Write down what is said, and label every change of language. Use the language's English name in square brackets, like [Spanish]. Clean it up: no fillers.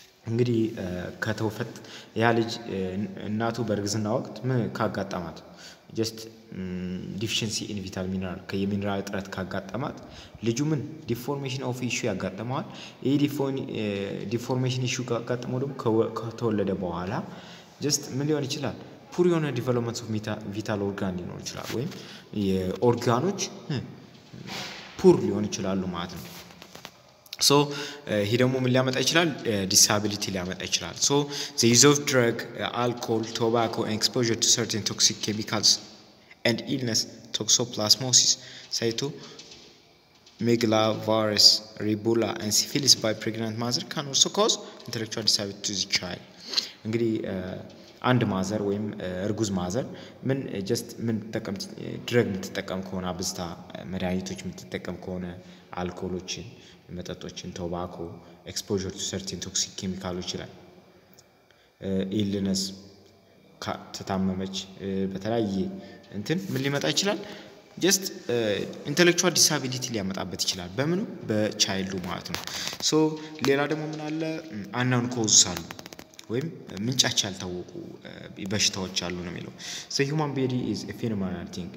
[Amharic] እንግዲህ ከተወፈት ያ ልጅ እናቱ በእርግዝና ወቅት ምን ካጋጠማት [English] just deficiency in vital mineral [Amharic] ከሚነራል እጥረት ካጋጠማት ልጁ ምን ዲፎርሜሽን ኦፍ ኢሹ ያጋጠመዋል። ይሄ ዲፎርሜሽን ኢሹ ካጋጠመው ደግሞ ከተወለደ በኋላ just ምን ሊሆን ይችላል? ፑር የሆነ ዲቨሎፕመንት ኦፍ ቪታል ኦርጋን ሊኖር ይችላል ወይም የኦርጋኖች ፑር ሊሆን ይችላሉ ማለት ነው። so he ደግሞ ምን ሊያመጣ ይችላል? ዲሳቢሊቲ ሊያመጣ ይችላል። [English] so the use of drug, alcohol, tobacco and exposure to certain toxic chemicals and illness, toxoplasmosis, cytomegalovirus, rubella and syphilis by pregnant mother can also cause intellectual disability to the child. [Amharic] እንግዲህ አንድ ማዘር ወይም እርጉዝ ማዘር ምን just ምን ተጠቀም ድረግ የምትጠቀም ከሆነ አብዝታ መድኃኒቶች የምትጠቀም ከሆነ አልኮሎችን መጠጦችን ቶባኮ [English] exposure to certain toxic chemicals [Amharic] ይላል illness ተታመመች በተለያየ እንትን ምን ሊመጣ ይችላል? just intellectual disability ሊያመጣበት ይችላል። በምኑ በቻይልዱ ማለት ነው። so ሌላ ደግሞ ምን አለ? [English] unknown causes [Amharic] አሉ ወይም ምንጫቸው ያልታወቁ በሽታዎች አሉ ነው የሚለው። [English] so human body is a phenomenal thing.